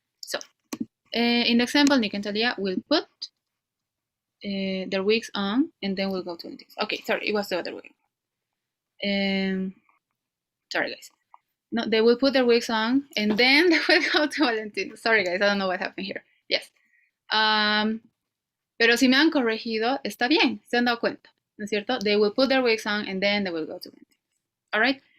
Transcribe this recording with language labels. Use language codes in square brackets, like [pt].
[en] So in the example, Nick and Talia will put their wigs on and then we'll go to Valentino's. Okay, sorry, it was the other way. Sorry, guys. No, they will put their wigs on and then they will go to Valentino's. Sorry, guys, I don't know what happened here. Yes. [es] Pero si me han corregido, está bien, se han dado cuenta, ¿no es cierto? [en] They will put their wigs on and then they will go to Valentino's. All right?